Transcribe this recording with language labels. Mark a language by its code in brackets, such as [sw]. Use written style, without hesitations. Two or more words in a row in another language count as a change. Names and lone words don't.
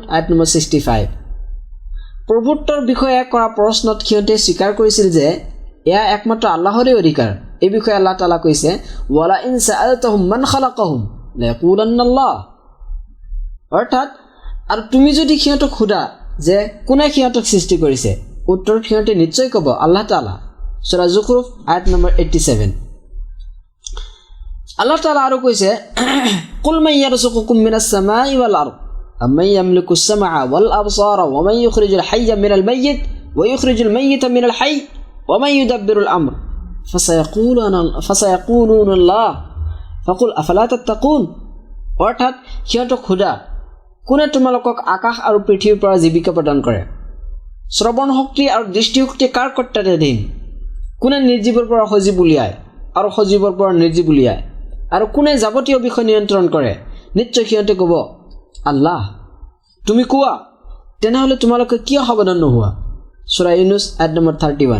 [as] আয়াত নম্বৰ 65 প্ৰভুত্বৰ বিষয়ে কৰা প্ৰশ্নত সিহঁতে স্বীকাৰ কৰিছিল যে এয়া একমাত্ৰ আল্লাহৰে অধিকাৰ এই বিষয়ে [ar] الله تعالى [as] কৈছে [ar] ولئن سألتهم من خلقهم ليقولن الله [as] অৰ্থাৎ আৰু তুমি যদি সিহঁতক সোধা যে কোনে সিহঁতক সৃষ্টি কৰিছে উত্তৰত সিহঁতে নিশ্চয় ক'ব [ar] الله تعالى [as] সূৰা যুখৰুফ আয়াত নম্বৰ 87 [ar] الله تعالى [as] আৰু কৈছে [ar] قل من يرزقكم من السماء و الأرض أمن يملك السمع و الأبصار و من يخرج الحي من الميت و يخرج الميت من الحي و من يدبر الأمر فسيقولون الله فقل أفلا تتقون অৰ্থাৎ [as] সিহঁতক সোধা কোনে তোমালোকক আকাশ আৰু পৃথিৱীৰ পৰা জীৱিকা প্ৰদান কৰে শ্ৰৱণ শক্তি আৰু দৃষ্টিশক্তি কাৰ কৰ্তৃত্বাধীন কোনে নিৰ্জীৱৰ পৰা সজীৱ উলিয়ায় আৰু সজীৱৰ পৰা নিৰ্জীৱ উলিয়ায় আৰু কোনে যাৱতীয় বিষয় নিয়ন্ত্ৰণ কৰে নিশ্চয় সিহঁতে ক'ব আল্লাহ তুমি কোৱা তেনেহ'লে তোমালোকে কিয় সাৱধান নোহোৱা সূৰা ইউনুছ আয়াত নম্বৰ 31